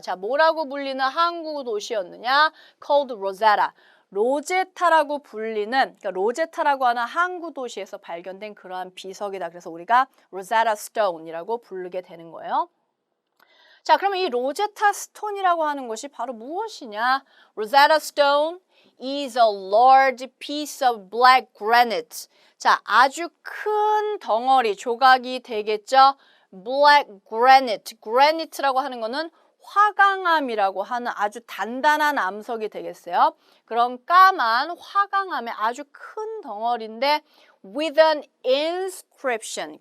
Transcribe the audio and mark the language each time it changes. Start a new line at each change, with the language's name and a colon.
Korean: 자, 뭐라고 불리는 항구 도시였느냐?
English: Called Rosetta.
Korean: 로제타라고 불리는, 그러니까 로제타라고 하는 항구 도시에서 발견된 그러한 비석이다. 그래서 우리가 Rosetta Stone이라고 부르게 되는 거예요. 자, 그러면 이 로제타 스톤이라고 하는 것이 바로 무엇이냐?
English: Rosetta Stone is a large piece of black granite.
Korean: 자, 아주 큰 덩어리, 조각이 되겠죠?
English: Black granite.
Korean: granite라고 하는 거는 화강암이라고 하는 아주 단단한 암석이 되겠어요. 그런 까만 화강암의 아주 큰 덩어리인데
English: with an inscription.